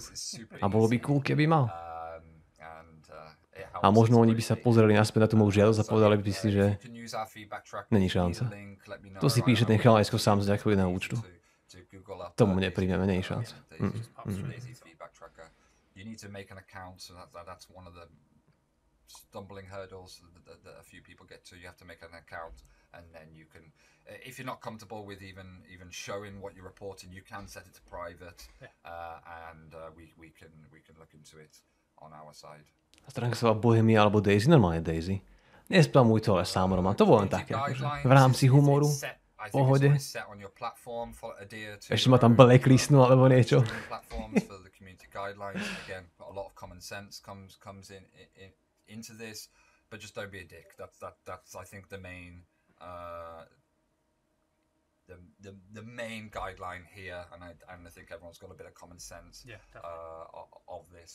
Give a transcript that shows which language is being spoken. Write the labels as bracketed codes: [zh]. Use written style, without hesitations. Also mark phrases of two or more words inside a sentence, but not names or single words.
[sk] A bolo by cool, keby mal. A možno oni by sa pozreli naspäť na tú moju žiadosť a povedali by si, že není šanca. To si píše ten chalanisko sám z nejakého jedného účtu. Tomu nepríjmeme, není šanca. [en] Stumbling hurdles that a few people get to. You have to make an account, and then you can, if you're not comfortable with even showing what you're reporting, you can set it to private, and we can look into it on our side. [sk] Stránka sa volá Budem alebo DayZ, normálne DayZ. Nespamuj to, ale sám Roman, to bolo len také, akože v rámci humoru, pohode. Ešte ma tam blacklistnú alebo niečo. [en] Into this, but just don't be a dick. That's I think the main the main guideline here, and I think everyone's got a bit of common sense of this.